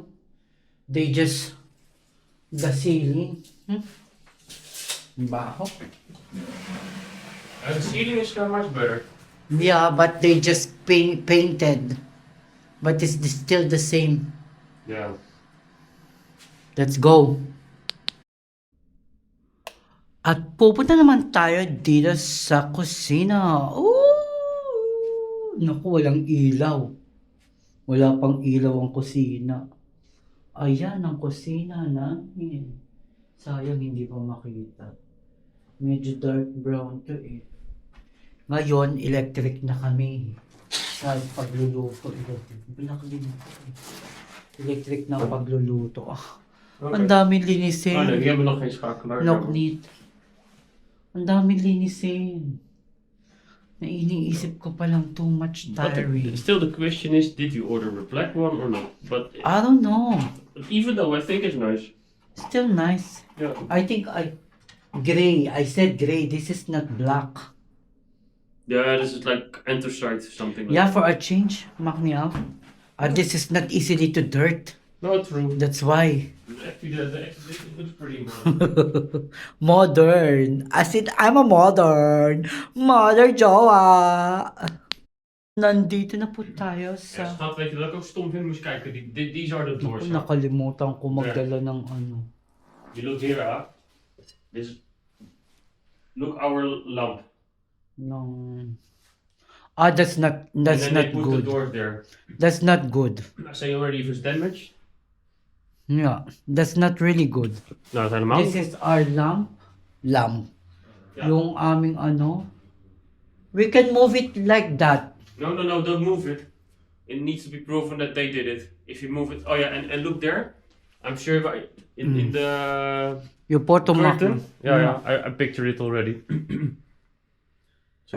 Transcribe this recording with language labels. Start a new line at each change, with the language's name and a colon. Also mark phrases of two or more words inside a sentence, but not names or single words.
English: They just... The ceiling.
Filipino: Baho.
English: The ceiling is not much better. Yeah, but they just painted. But it's still the same. Yeah. Let's go.
Filipino: At pupunta naman tayo dito sa kusina. Ooh! Naku, walang ilaw. Wala pang ilaw ang kusina. Ayan ang kusina namin. Sayang hindi pa makita. Medyo
English: dark brown
Filipino: to eh. Ngayon, electric na kami. Sa pagluluto. Black din ako eh. Electric na ang pagluluto. Ang daming linisin.
Dutch: Die hebben nog geen schakelaar. Nog niet.
Filipino: Ang daming linisin. Iniisip ko palang
English: too much diary. Still the question is, did you order a black one or not? But I don't know. even though I think it's nice. Still nice. Yeah. I think gray. I said gray. This is not black. Yeah, this is like anthracite or something like Yeah, for a change, Magnial. This is not easily to dirt. No, true. That's why. Actually, the exhibition looks pretty modern. Modern. As in, I'm a modern. Modern Joa.
Filipino: Nandito na po tayo
Dutch: Ja,
Filipino: sa...
Dutch: schat, weet je wat ik ook stom vind? Moest kijken,
English: these are the doors. huh?
Filipino: Nakalimutan ko magdala ng ano.
English: You look here, this is, look our lamp. That's not And then not they put good. the door there. That's not good. I say already if it's damaged. Yeah, that's not really good.
Dutch: Nou, dat helemaal
English: This
Dutch: niet.
English: is our lamp.
Dutch: Ja.
Filipino: Yung aming ano.
English: We can move it like that. No, don't move it. It needs to be proven that they did it. If you move it, oh yeah, and look there. I'm sure if in the
Filipino: Yung photo
English: curtain. Yeah, I pictured it already. So